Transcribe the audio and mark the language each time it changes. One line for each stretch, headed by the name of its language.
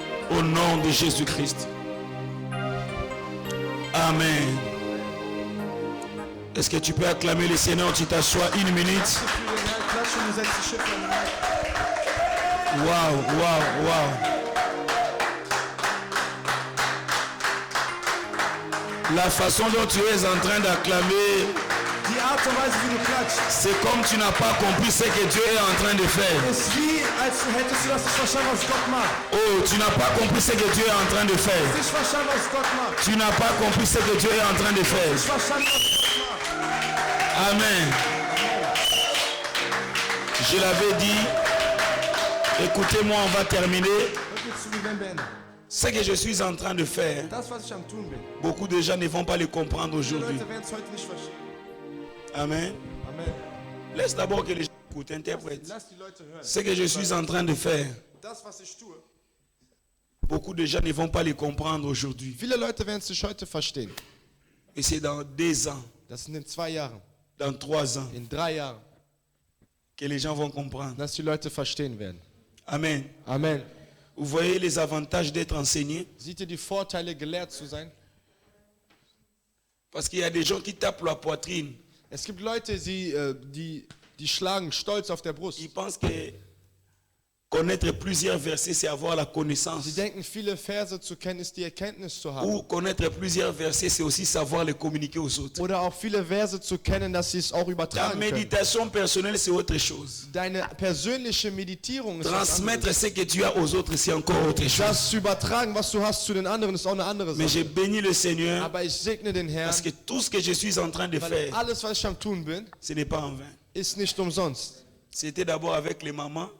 French: Au nom de Jésus-Christ. Amen. Est-ce que tu peux acclamer le Seigneur? Tu t'assois une minute.
German: Für den Herrn klatschen, ihr seid die Schiffe. Wow.
French: La façon dont tu es en train d'acclamer,
German: Die Art und Weise, wie du klatschst,
French: c'est comme tu n'as pas compris ce que Dieu est en train de faire.
German: ist wie, als hättest du das nicht verstanden, was Gott macht.
French: Oh, tu n'as pas compris ce que Dieu est en train de faire.
German: Nicht verstanden, was Gott macht.
French: Tu n'as pas compris ce que Dieu est en train de faire.
German: Nicht verstanden, was Gott macht. Amen.
French: Je l'avais dit. Écoutez-moi, on va terminer.
German: Hört mir zu, wir werden beenden.
French: Ce que je suis en train de faire,
German: Das, was ich am tun bin,
French: beaucoup de gens ne vont pas le comprendre
German: die
French: aujourd'hui.
German: Leute werden es heute nicht verstehen. Amen. Amen.
French: Laisse d'abord que les gens écoutent, interprètent.
German: Lass die Leute hören.
French: Ce que je suis en train de faire,
German: Das, was ich tue,
French: Beaucoup de gens ne vont pas les comprendre aujourd'hui.
German: Viele Leute werden es nicht heute verstehen.
French: Et c'est dans 2 ans,
German: Das sind in 2 Jahren,
French: dans 3 ans,
German: in 3 Jahren,
French: que les gens vont comprendre.
German: dass die Leute verstehen werden. Amen. Amen.
French: Vous voyez les avantages d'être enseigné?
German: Seht ihr die Vorteile, gelehrt zu sein?
French: Parce qu'il y a des gens qui tapent la poitrine.
German: Es gibt Leute, die schlagen stolz auf der Brust.
French: Ils pensent que connaître plusieurs versets, c'est avoir la connaissance.
German: Sie denken, viele Verse zu kennen, ist die Erkenntnis zu haben.
French: Ou connaître plusieurs versets, c'est aussi savoir les communiquer aux autres.
German: Oder auch viele Verse zu kennen, dass sie es auch
French: Ta
German: übertragen können.
French: méditation personnelle, c'est autre chose.
German: Deine persönliche Meditierung ist was
French: Transmettre
German: anderes.
French: ce que tu as aux autres, c'est encore autre chose.
German: Das zu übertragen, was du hast zu den anderen, ist auch eine andere
French: Mais
German: Sache.
French: j'ai béni le Seigneur
German: Aber ich segne den Herrn,
French: parce que tout ce que je suis en train de
German: weil
French: faire,
German: alles, was ich am tun bin,
French: ce n'est pas en vain.
German: ist nicht umsonst.
French: C'était d'abord avec les mamans.